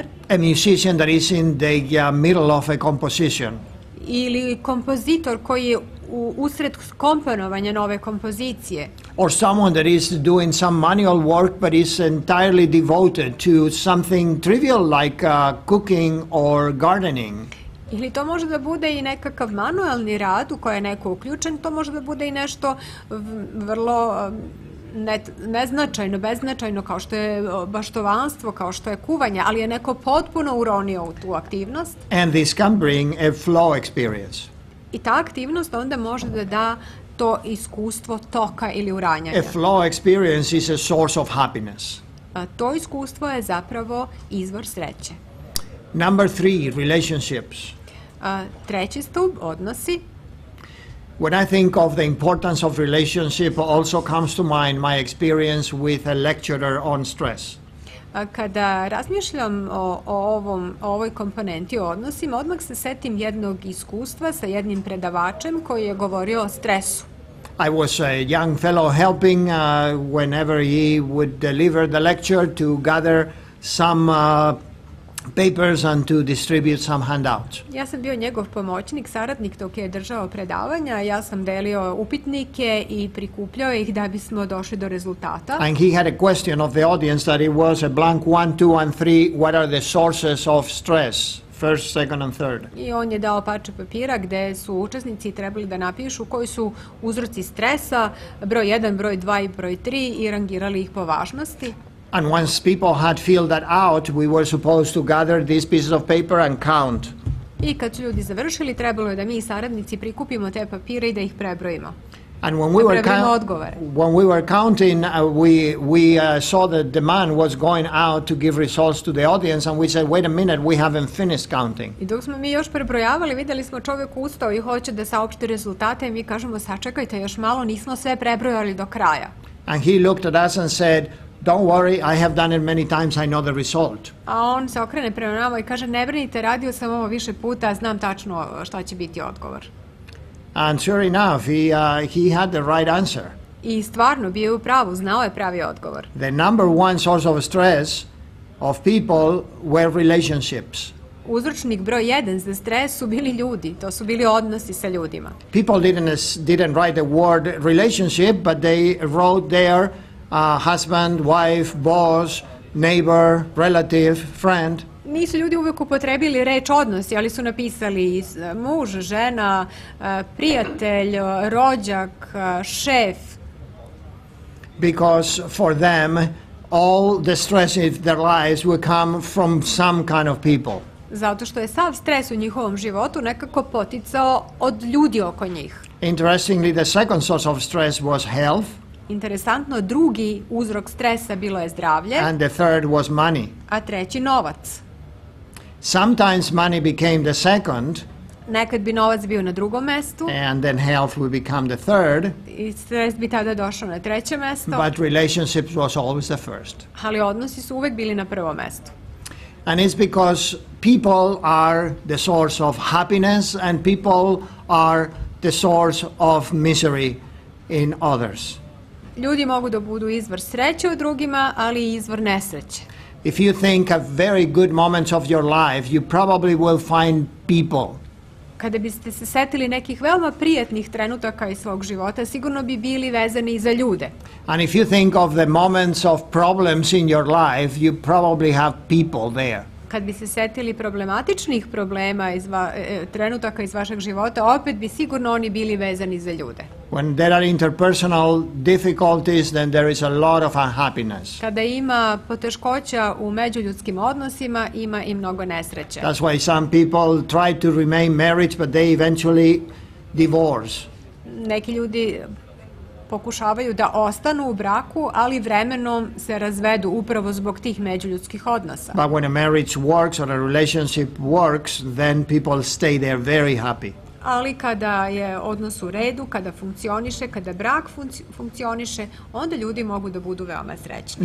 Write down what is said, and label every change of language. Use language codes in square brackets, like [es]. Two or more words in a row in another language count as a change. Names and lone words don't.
[en] A musician that is in the middle of a composition. [sr] Ili kompozitor koji je usred komponovanja nove kompozicije. [en] Or someone that is doing some manual work but is entirely devoted to something trivial like cooking or gardening. [sr] Ili to može da bude i nekakav manualni rad u koji je neko uključen, to može da bude i nešto vrlo neznačajno, beznačajno, kao što je baštovanstvo, kao što je kuvanje, ali je neko potpuno uronio u tu aktivnost. [en] And this can bring a flow experience. [sr] I ta aktivnost onda može da da to iskustvo toka ili uranjanja. [en] A flow experience is a source of happiness. [sr] To iskustvo je zapravo izvor sreće. [en] Number 3, relationships. [sr] Treći stup, odnosi. [en] When I think of the importance of relationship, also comes to mind my experience with a lecturer on stress. [sr] Kada razmišljam o ovoj komponenti o odnosima, odmah se setim jednog iskustva sa jednim predavačem koji je govorio o stresu. [en] I was a young fellow helping whenever he would deliver the lecture to gather some papers and to distribute some handouts. [sr] Ja sam bio njegov pomoćnik, saradnik dok je držao predavanja, ja sam delio upitnike i prikupljao ih da bismo došli do rezultata. [en] And he had a question of the audience that it was a blank 1, 2 and 3, what are the sources of stress? First, second and third. [sr] I on je dao parče papira gde su učesnici trebali da napišu koji su uzroci stresa, broj 1, broj 2 i broj 3 i rangirali ih po važnosti. [en] And once people had filled that out, we were supposed to gather these pieces of paper and count. [sr] I kad su ljudi završili, trebalo je da mi saradnici prikupimo te papire i da ih prebrojimo. [en] And when we were counting, we saw that the man was going out to give results to the audience, and we said, wait a minute, we haven't finished counting. [sr] I dok smo mi još prebrojavali, videli smo čovjek ustao i hoće da saopšti rezultate i mi kažemo, sačekajte još malo, nismo sve prebrojali do kraja. [en] And he looked at us and said, don't worry, I have done it many times, I know the result. [sr] A on se okrene prema nama i kaže, ne brinite, radio sam ovo više puta, znam tačno šta će biti odgovor. [en] And sure enough, he had the right answer. [sr] I stvarno bio je u pravu, znao je pravi odgovor. [en] The number one source of stress of people were relationships. [sr] Uzročnik broj 1 za stres su bili ljudi, to su bili odnosi sa ljudima. [en] People didn't write the word relationship, but they wrote there husband, wife, boss, neighbor, relative, friend. [sr] Nisu ljudi uvek upotrebili reč odnosi, ali su napisali muž, žena, prijatelj, rođak, šef. [en] because for them all the stress in their lives will come from some kind of people. [sr] Zato što je sav stres u njihovom životu nekako poticao od ljudi oko njih. [en] Interestingly, the second source of stress was health. [sr] Interesantno, drugi uzrok stresa bilo je zdravlje, [en] And the third was money. [sr] a treći novac. [en] Sometimes money became the second, [sr] Nekad bi novac bio na drugom mestu [en] and then health would become the third, [sr] i stres bi tada došao na treće mesto, [en] but relationships was always the first. [sr] ali odnosi su uvek bili na prvom mestu. [en] And it's because people are the source of happiness and people are the source of misery in others. [sr] Ljudi mogu da budu izvor sreće u drugima, ali i izvor nesreće. [en] If you think of very good moments of your life, you probably will find people. [sr] Kada biste se setili nekih veoma prijatnih trenutaka iz svog života, sigurno bi bili vezani i za ljude. [en] And if you think of the moments of problems in your life, you probably have people there. [sr] Kad bi se setili problematičnih problema trenutaka iz vašeg života, opet bi sigurno oni bili vezani za ljude. [en] When there are interpersonal difficulties, then there is a lot of unhappiness. [sr] Kada ima poteškoća u međuljudskim odnosima, ima i mnogo nesreće. [en] That's why some people try to remain married, but they eventually divorce. [sr] Neki ljudi pokušavaju da ostanu u braku, ali vremenom se razvedu upravo zbog tih međuljudskih odnosa. [en] But when a marriage works or a relationship works, then people stay there very happy. [sr] Ali kada je odnos u redu, kada funkcioniše, kada brak funkcioniše, onda ljudi mogu da budu veoma srećni.